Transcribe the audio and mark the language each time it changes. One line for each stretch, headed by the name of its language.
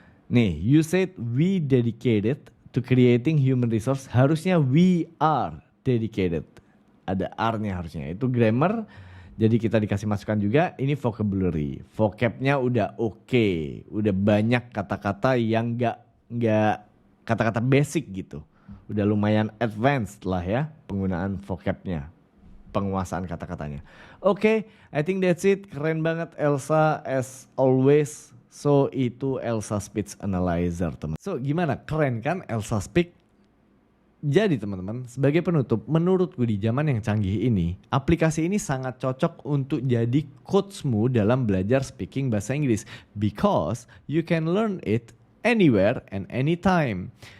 English: Nih, you said we dedicated to creating human resource, harusnya we are dedicated.
Indonesian: Ada R-nya harusnya, itu grammar. Jadi kita dikasih masukan juga, ini vocabulary. Vocabnya udah oke, udah banyak kata-kata yang nggak kata-kata basic gitu. Udah lumayan advanced lah ya penggunaan vocabnya, penguasaan kata-katanya.
English: Oke, I think that's it.
Indonesian: Keren banget Elsa
English: as always.
Indonesian: So itu Elsa Speech Analyzer teman. So gimana? Keren kan Elsa Speak? Jadi teman-teman, sebagai penutup, menurutku di zaman yang canggih ini, aplikasi ini sangat cocok untuk jadi coachmu dalam belajar speaking bahasa Inggris.
English: Because you can learn it anywhere and anytime.